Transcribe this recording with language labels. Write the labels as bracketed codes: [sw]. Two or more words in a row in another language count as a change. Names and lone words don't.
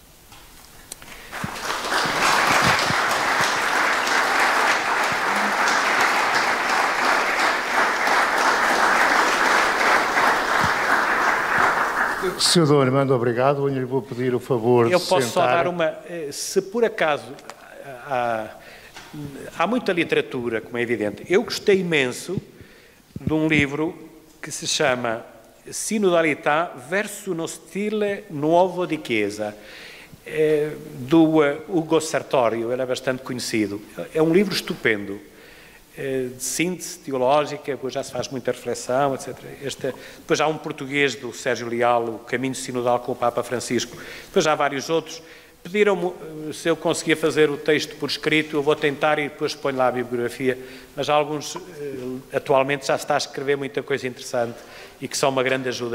[pt] Sr. Dom Armando, obrigado. Eu lhe vou pedir o favor de Eu posso sentar. só dar uma... Se por acaso... Há muita literatura, como é evidente. Eu gostei imenso de um livro que se chama Sinodalità verso uno stile nuovo di Chiesa, do Ugo Sartorio, ele é bastante conhecido. É um livro estupendo, de síntese teológica, depois já se faz muita reflexão, etc. Depois há um português do Sérgio Leal, O Caminho Sinodal com o Papa Francisco. Depois há vários outros. Pediram-me se eu conseguia fazer o texto por escrito, eu vou tentar e depois ponho lá a bibliografia, mas alguns atualmente já se está a escrever muita coisa interessante e que são uma grande ajuda.